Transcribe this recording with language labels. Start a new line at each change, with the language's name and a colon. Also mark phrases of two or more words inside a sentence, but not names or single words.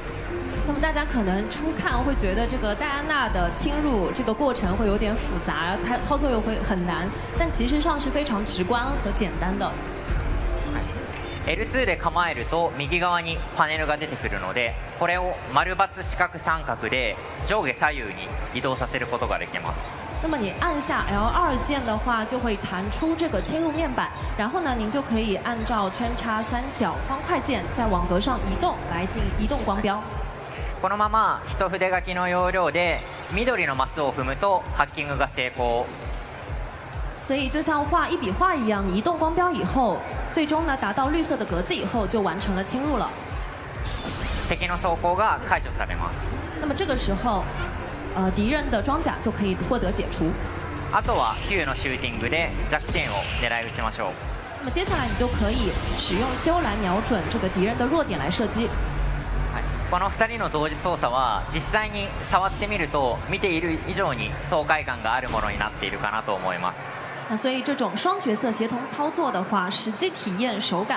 Chinese: 那么大家可能初看会觉得这个戴安娜的侵入这个过程会有点复杂，操作又会很难，但其实上是非常直观和简单的。
Japanese: L2 で構えると右側にパネルが出てくるので、これを丸×四角三角で上下左右に移動させることができます。
Chinese: 那么你按下 L2 键的话，就会弹出这个切入面板，然后呢，您就可以按照圈叉、三角、方块键在网格上移动来进移动光标。
Japanese: このまま一筆書きの要領で緑のマスを踏むとハッキングが成功。
Chinese: 所以就像画一笔画一样，你移动光标以后，最终呢达到绿色的格子以后，就完成了侵入了。
Japanese: 敵の装甲が解除されます。
Chinese: 那么这个时候，敌人的装甲就可以获得解除。
Japanese: あとは Q のシューティングで弱点を狙い撃ちましょう。
Chinese: 那么接下来你就可以使用修来瞄准这个敌人的弱点来射击。
Japanese: この2人の同時操作は実際に触ってみると見ている以上に爽快感があるものになっているかなと思います。
Chinese: 那所以这种双角色协同操作的话，实际体验手感